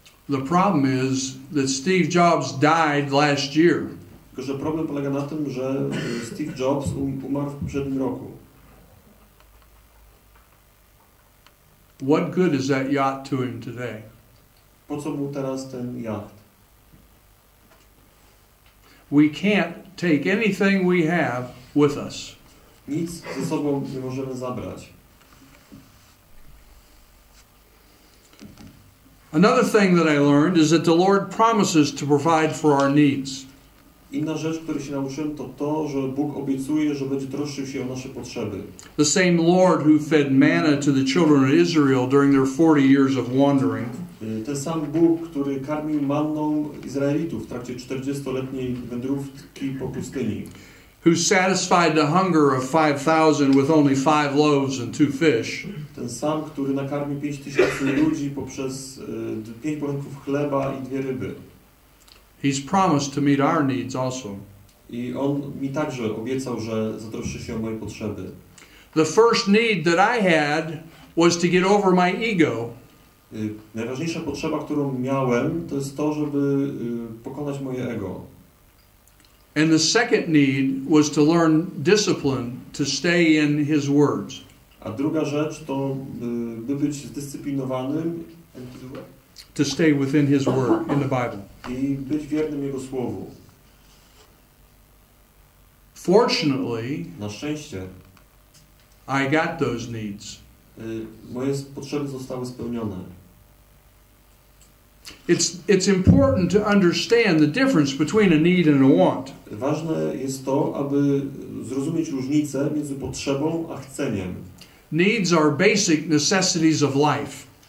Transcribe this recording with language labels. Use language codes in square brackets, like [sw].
[en] The problem is that Steve Jobs died last year. [pl] Tylko że problem polega na tym, że Steve Jobs umarł w poprzednim roku. [en] What good is that yacht to him today? [pl] Po co mu teraz ten jacht? [en] We can't take anything we have with us. [pl] Nic ze sobą nie możemy zabrać. [en] Another thing that I learned is that the Lord promises to provide for our needs. [pl] Inna rzecz, której się nauczyłem, to to, że Bóg obiecuje, że będzie troszczył się o nasze potrzeby. [en] The same Lord who fed manna to the children of Israel during their 40 years of wandering. [pl] Ten sam Bóg, który karmił manną Izraelitów w trakcie 40-letniej wędrówki po pustyni. [en] Who satisfied the hunger of 5,000 with only 5 loaves and 2 fish. [pl] Ten sam, który nakarmił 5,000 ludzi poprzez 5 bochenków chleba i 2 ryby. [en] He's promised to meet our needs also. [pl] I on mi także obiecał, że zatroszczy się o moje potrzeby. [en] The first need that I had was to get over my ego. [pl] Najważniejsza potrzeba, którą miałem, to jest to, żeby pokonać moje ego. [en] And the second need was to learn discipline to stay in his words. [pl] A druga rzecz to by być zdyscyplinowanym [en] To stay within his word in the Bible. [pl] I być wiernym jego słowu. [en] Fortunately, [pl] na szczęście, [en] I got those needs. [pl] Moje potrzeby zostały spełnione. [en] It's important to understand the difference between a need and a want. [pl] Ważne jest to, aby zrozumieć różnicę między potrzebą a chceniem. [en] Needs are basic necessities of life.